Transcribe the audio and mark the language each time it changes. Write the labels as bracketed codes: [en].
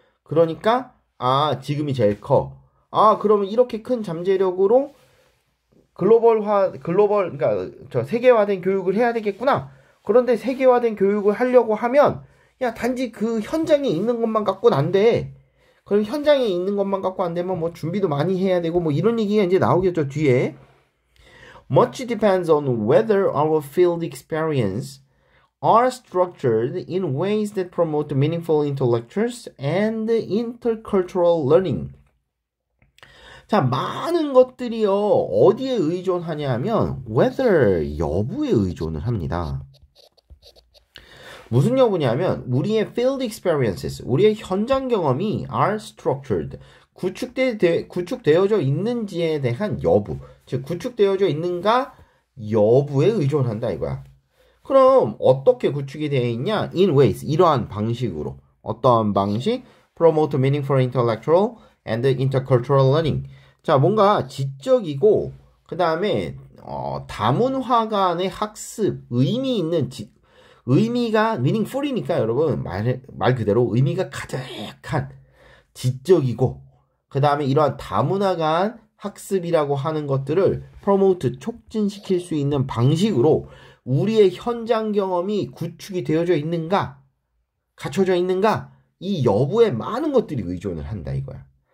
[ko] 그러니까 지금이 제일 커. 그러면 이렇게 큰 잠재력으로 그러니까 저 세계화된 교육을 해야 되겠구나. 그런데 세계화된 교육을 하려고 하면 야 단지 그 현장에 있는 것만 갖고는 안 돼. 그럼 현장에 있는 것만 갖고 안 되면 뭐 준비도 많이 해야 되고 뭐 이런 얘기가 이제 나오겠죠 뒤에. [en] Much depends on whether our field experience are structured in ways that promote meaningful intellectuals and intercultural learning. [ko] 자, 많은 것들이요 어디에 의존하냐 하면 whether 여부에 의존을 합니다. 무슨 여부냐면 우리의 field experiences, 우리의 현장 경험이 [en] are structured, [ko] 구축되어져 있는지에 대한 여부, 즉 구축되어져 있는가 여부에 의존한다 이거야. 그럼 어떻게 구축이 되어 있냐? [en] In ways, [ko] 이러한 방식으로. 어떠한 방식? [en] Promote meaningful intellectual and intercultural learning. [ko] 자, 뭔가 지적이고 그 다음에 다문화 간의 학습, 의미 있는 의미가 meaningful이니까 여러분 말 그대로 의미가 가득한 지적이고 그 다음에 이러한 다문화 간 학습이라고 하는 것들을 promote 촉진시킬 수 있는 방식으로 우리의 현장 경험이 구축이 되어져 있는가 갖춰져 있는가 이 여부에 많은 것들이 의존을 한다 이거야.